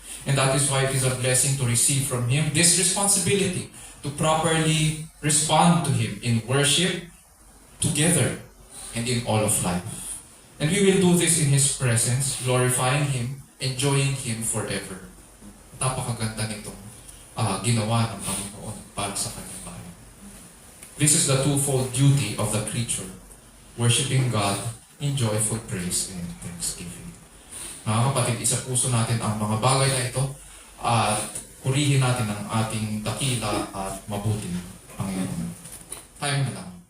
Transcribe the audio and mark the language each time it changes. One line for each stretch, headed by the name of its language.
English: And that is why it is a blessing to receive from Him this responsibility to properly respond to Him in worship, together, and in all of life. And we will do this in His presence, glorifying Him, enjoying Him forever.
Filipino: Napakaganda nitong ginawa ng Panginoon para sa Kanyang bayan.
English: This is the twofold duty of the creature, worshiping God in joyful praise and thanksgiving.
Filipino: Mga kapatid, isa puso natin ang mga bagay na ito at purihin natin ang ating dakila at mabuting Panginoon. Tayo na lang.